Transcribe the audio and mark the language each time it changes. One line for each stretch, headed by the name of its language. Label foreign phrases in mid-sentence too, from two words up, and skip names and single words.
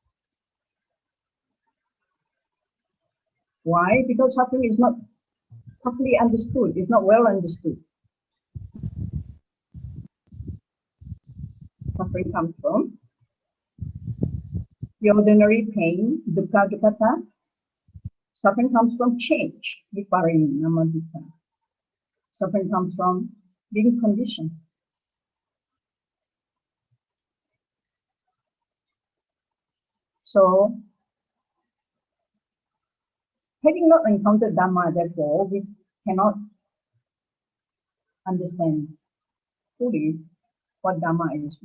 English: Why? Because suffering is not properly understood, it's not well understood. Suffering comes from the ordinary pain,
Pali: dukkha dukkata.
English: Suffering comes from change,
Pali: viparinama dukkha.
English: Suffering comes from being conditioned. So, having not encountered Dhamma, therefore, we cannot understand fully what Dhamma is.